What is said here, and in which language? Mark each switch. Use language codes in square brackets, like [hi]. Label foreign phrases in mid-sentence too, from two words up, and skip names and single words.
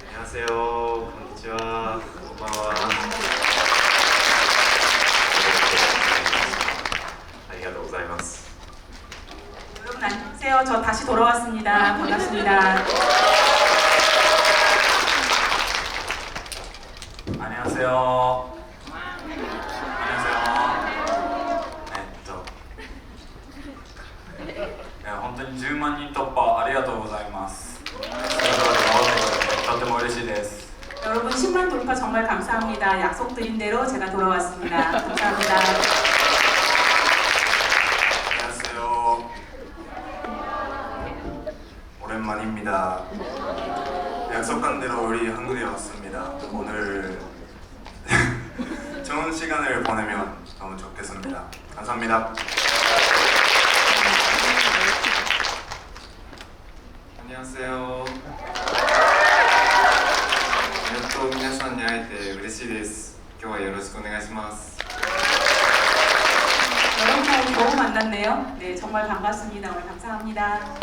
[ko] 안녕하세요. [ja] konnichiwa. konbanwa. [ko] 안녕하세요. 여러분 안녕하세요. 저 다시 돌아왔습니다. 반갑습니다. 안녕하세요. [ja] 本当に10万人突破ありがとうございます。とても嬉しいです。 [ko] 여러분 10만 돌파 정말 감사합니다. 약속드린 대로 제가 돌아왔습니다. 감사합니다. 안녕하세요. 오랜만입니다. 약속한 대로 우리 한국에 왔습니다. 오늘 좋은 시간을 보내면 너무 좋겠습니다. 감사합니다. 안녕하세요. [ja] やっと皆さんに会えて嬉しいです。今日はよろしくお願いします。 [ko] 여러분하고 겨우 만났네요. 네, 정말 반갑습니다. 오늘 감사합니다.